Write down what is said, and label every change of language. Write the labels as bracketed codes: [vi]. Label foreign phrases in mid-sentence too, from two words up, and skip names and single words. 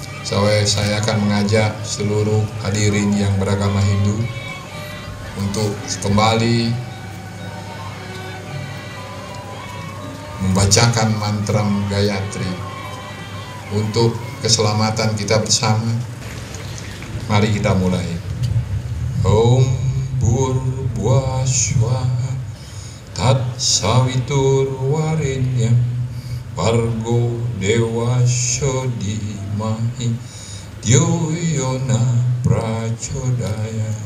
[id] Saya akan mengajak seluruh hadirin yang beragama Hindu untuk kembali membacakan mantra Gayatri untuk keselamatan kita bersama. Mari kita mulai. [sa] Om Bhurvuvah Swaha Tat Saviturvarenyam Bhargo Devasya Dhimahi Dhyo Yona Prachodayat.